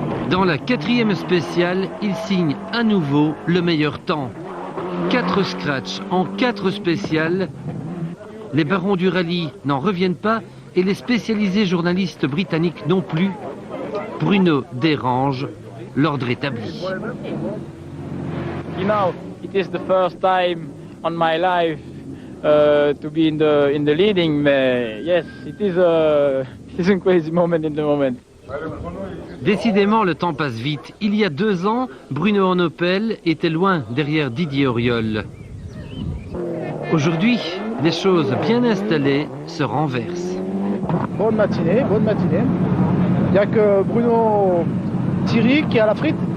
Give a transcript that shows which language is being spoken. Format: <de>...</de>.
<fr>Dans la 4e spéciale, il signe à nouveau le meilleur temps. 4 scratchs en 4 spéciales. Les barons du rallye n'en reviennent pas et les spécialisés journalistes britanniques non plus. Bruno dérange l'ordre établi.</fr> <en>You know, it is the first time on my life to be in the leading. Yes, it is a crazy moment in the moment.</en> <fr>Décidément, le temps passe vite. Il y a 2 ans, Bruno en Opel était loin derrière Didier Auriol. Aujourd'hui, les choses bien installées se renversent. Bonne matinée, bonne matinée. Il n'y a que Bruno Thierry qui a la frite.</fr>